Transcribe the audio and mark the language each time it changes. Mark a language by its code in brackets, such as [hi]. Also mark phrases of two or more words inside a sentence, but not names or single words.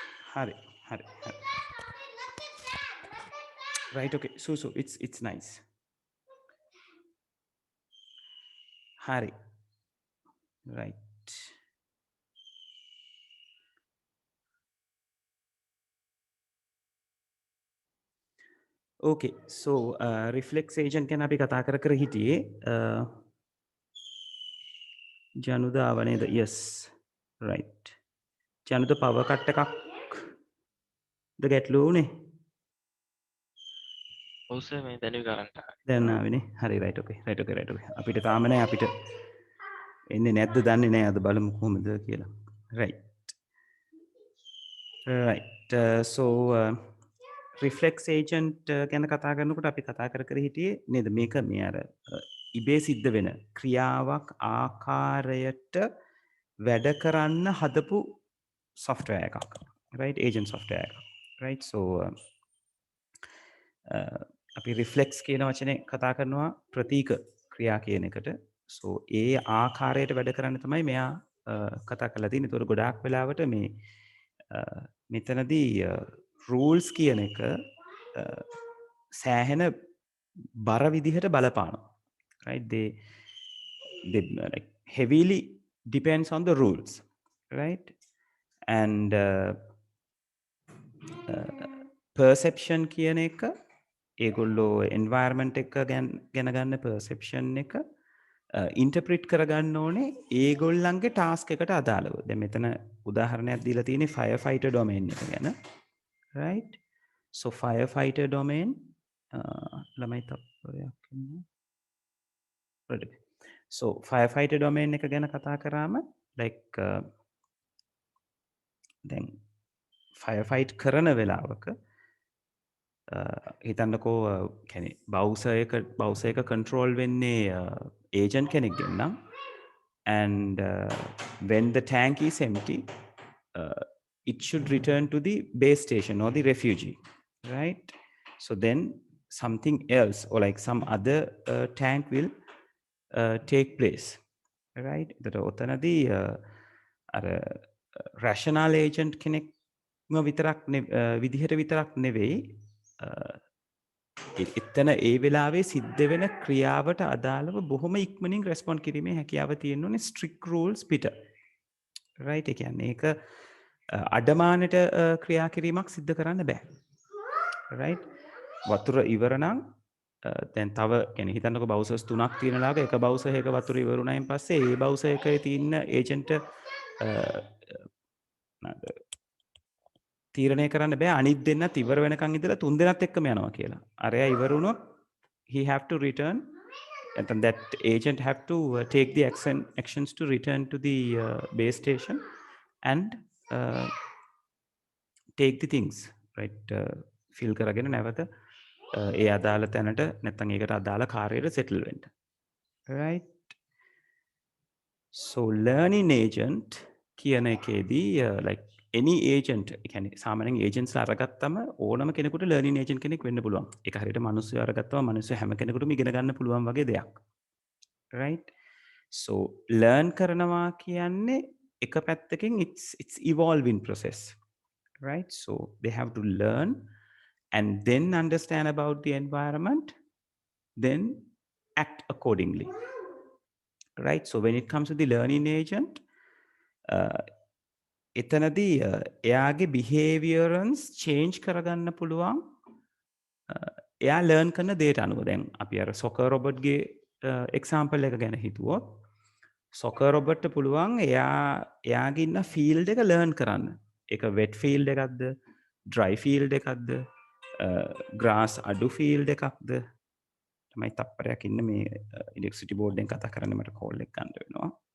[si] Hari. [en] Right, okay. So it's nice. Hari. Right. Okay, so reflex agent [si] ගැන අපි කතා කර හිටියේ ජනුද ආව නේද? Yes. Right. ජනුද [en] power cut [si] එකක්ද ගැටලුව උනේ? ඔව් සර් මේ දැනුයි කරන්ට් එක. දැන් ආවේනේ. හරි [en] right okay. [si] අපිට තාම නෑ අපිට එන්නේ නැද්ද දන්නේ නෑ අද බලමු කොහොමද කියලා. [en] Right. Right. [si] So [en] reflex agent [si] ගැන කතා කරනකොට අපි කතා කර හිටියේ නේද මේක මේ අර ඉබේ සිද්ධ වෙන ක්‍රියාවක් ආකාරයට වැඩ කරන්න හදපු software එකක්. [en] Right, agent software [si] එකක්. [en] Right, so [si] අපි රිෆ්ලෙක්ස් කියන වචනේ කතා කරනවා ප්‍රතීක ක්‍රියා කියන එකට. so ඒ ආකාරයට වැඩ කරන්න තමයි මෙයා කතා කරලා තියෙන්නේ. ඒතකොට ගොඩාක් වෙලාවට මේ මෙතනදී rules කියන එක සෑහෙන බර විදිහට බලපානවා. [en] Right, they like heavily depends on the rules, right, and perception [si] කියන එක ඒගොල්ලෝ [en] environment [si] එක ගැන ගන්න [en] perception එක interpret [si] කරගන්න ඕනේ ඒගොල්ලන්ගේ [en] task [si] එකට අදාළව. දැන් මෙතන උදාහරණයක් දීලා තියෙන්නේ [en] firefighter domain [si] එක ගැන. [en] Right, so firefighter domain [si] ළමයි තප්පරයක් ඉන්න. [en] Right. So firefighter domain [si] එක ගැන කතා කරාම [en] like දැන් firefight [si] කරන වෙලාවක හිතන්නකෝ කියන්නේ බවුසර් එක [en] control වෙන්නේ agent [si] කෙනෙක්ගෙන් නම් [en] and when the tank is empty it should return to the base station or the refugee, right? So then something else or like some other tank will take place, right? [si] එතකොට ඔතනදී අර [en] rational agent [si] කෙනෙක්ම විතරක් විදිහට විතරක් නෙවෙයි එතන ඒ වෙලාවේ සිද්ධ වෙන ක්‍රියාවට අදාළව බොහොම ඉක්මනින් රෙස්පොන්ඩ් කිරීමේ හැකියාව තියෙන්න ඕනේ [en] strict rules [si] පිට. right, ඒ කියන්නේ ඒක අඩමානට ක්‍රියා කිරීමක් සිද්ධ කරන්න බෑ. right, වතුර ඉවර නම් දැන් තව කියන්නේ හිතන්නකෝ බවුසර්ස් 3ක් තියෙනලාක එක බවුසර් එකක වතුර ඉවරුණායින් පස්සේ ඒ බවුසර් එකේ තියෙන ඒජන්ට් තීරණය කරන්න බෑ අනිත් දෙන්නත් ඉවර වෙනකන් ඉඳලා තුන් දෙනාත් එක්කම යනවා කියලා. අරයා ඉවර වුණොත් [en] he have to return and then that agent have to take the actions to return to the base station and take the things, right, fill [si] කරගෙන නැවත ඒ අදාළ තැනට නැත්නම් ඒකට අදාළ කාර්යයට [en] settle වෙන්න. right, so learning agent [si] කියන එකේදී [en] like any agent [si] කියන්නේ සාමාන්‍යයෙන් agents අරගත්තම ඕනම කෙනෙකුට [en] learning agent [si] කෙනෙක් වෙන්න පුළුවන්. ඒක හරියට මිනිස්සු අරගත්තම මිනිස්සු හැම කෙනෙකුටම ඉගෙන ගන්න පුළුවන් වගේ දෙයක්. [en] right, so learn [si] කරනවා කියන්නේ එක පැත්තකින් [en] it's evolving process, right? So they have to learn and then understand about the environment, then act accordingly, right? So when it comes to the learning agent [si] එතනදී එයාගේ [en] behaviorance change [si] කරගන්න පුළුවන් එයා [en] learn [si] කරන දේට අනුව. දැන් අපි අර [en] soccer robot [si] ගේ example එක ගැන හිතුවොත් [en] soccer robot [si] ට පුළුවන් එයාගේ ඉන්න field එක learn කරන්න. ඒක [en] wet field [si] එකක්ද, [en] dry field [si] එකක්ද, grass අඩු field එකක්ද. තමයි තප්පරයක් ඉන්න මේ [en] electricity board [si] එකෙන් කතා කරන්න මට call එක ගන්න වෙනවා.